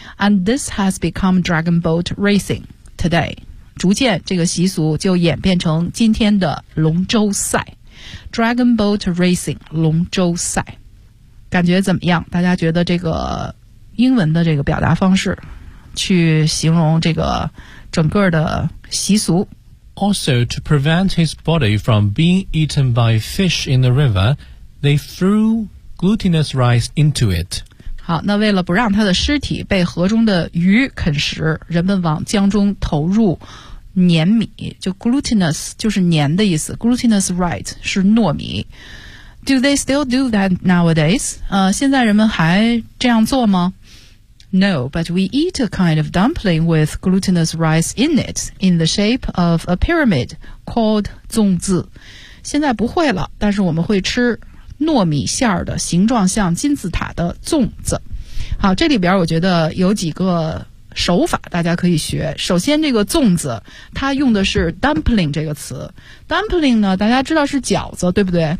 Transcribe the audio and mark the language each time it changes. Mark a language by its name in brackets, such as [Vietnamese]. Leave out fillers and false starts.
[Chinese] And this has become dragon boat racing today，逐渐这个习俗就演变成今天的龙舟赛。 Dragon Boat Racing 龙舟赛，感觉怎么样？大家觉得这个英文的这个表达方式去形容这个整个的习俗。 [English] Also, to prevent his body from being eaten by fish in the river, they threw glutinous rice into it. [Chinese] 好，那为了不让他的尸体被河中的鱼啃食，人们往江中投入黏米，就 glutinous 就是黏的意思， glutinous rice 是糯米。 [English] Do they still do that nowadays? 现在人们还这样做吗？ No, but we eat a kind of dumpling with glutinous rice in it, in the shape of a pyramid called 粽子。 [Chinese] 现在不会了，但是我们会吃糯米馅儿的，形状像金字塔的粽子。好，这里边我觉得有几个手法大家可以学。首先，这个粽子它用的是 dumpling 这个词。 dumpling 呢，大家知道是饺子，对不对？